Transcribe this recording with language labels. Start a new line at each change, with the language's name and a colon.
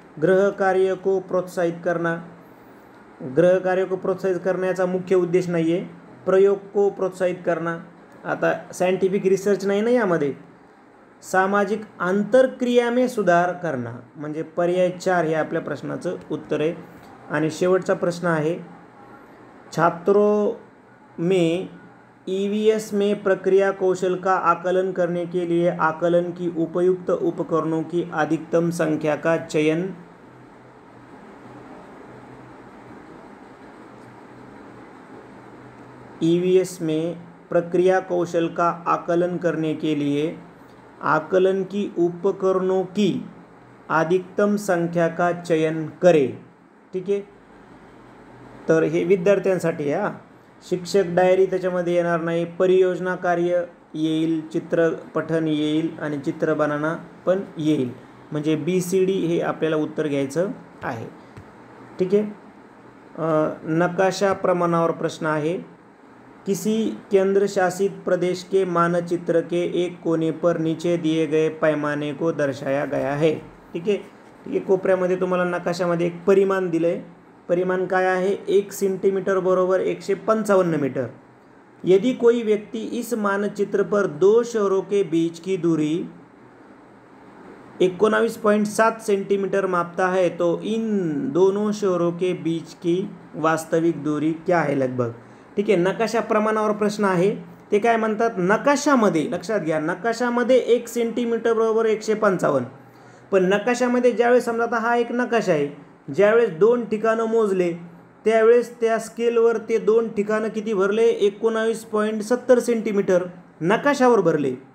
Hindi: गृह कार्य को प्रोत्साहित करना, गृह कार्य को प्रोत्साहित
Marathi: करण्याचा मुख्य उद्देश नाही आहे,
Hindi: प्रयोग को प्रोत्साहित करना।
Marathi: आता सायंटिफिक रिसर्च नाही ना यामध्ये।
Hindi: सामाजिक आंतरक्रिया में सुधार करना,
Marathi: म्हणजे पर्याय 4 हे आपल्या प्रश्नाचं उत्तर आहे। आणि शेवटचा प्रश्न आहे,
Hindi: छात्रों में EVS में प्रक्रिया कौशल का आकलन करने के लिए आकलन की उपयुक्त उपकरणों की अधिकतम संख्या का चयन। EVS में प्रक्रिया कौशल का आकलन करने के लिए आकलन की उपकरणों की अधिकतम संख्या का चयन करे।
Marathi: ठीक आहे, तर हे विद्यार्थ्यांसाठी आहे। शिक्षक डायरी त्याच्यामध्ये येणार नाही, परियोजना कार्य येईल, चित्रपठन येईल आणि चित्र बनवणं पण येईल। म्हणजे BCD हे आपल्याला उत्तर घ्यायचं आहे। ठीक आहे, नकाशा प्रमाणावर प्रश्न आहे,
Hindi: किसी केंद्र शासित प्रदेश के मानचित्र के एक कोने पर नीचे दिए गए पैमाने को दर्शाया गया है।
Marathi: ठीक आहे, कोपऱ्यामध्ये तुम्हाला नकाशामध्ये एक परिमाण दिले। परिमाण काय आहे, 1 सेंटीमीटर बरोबर 155 मीटर।
Hindi: यदि कोई व्यक्ति इस मानचित्र पर 2 शहरों के बीच की दूरी 19.7 सेंटीमीटर मापता है तो इन दोनों शहरों के बीच की वास्तविक दूरी क्या है लगभग।
Marathi: ठीक आहे, नकाशा प्रमाणावर प्रश्न आहे। ते काय म्हणतात, नकाशामध्ये लक्षात घ्या, नकाशामध्ये 1 सेंटीमीटर बरोबर 155। पण नकाशामध्ये ज्यावेळेस समजा आता हा एक नकाशा आहे, ज्यावेळेस 2 ठिकाणं मोजले त्यावेळेस त्या स्केलवर ते 2 ठिकाणं किती भरले, 19.70 सेंटीमीटर नकाशावर भरले।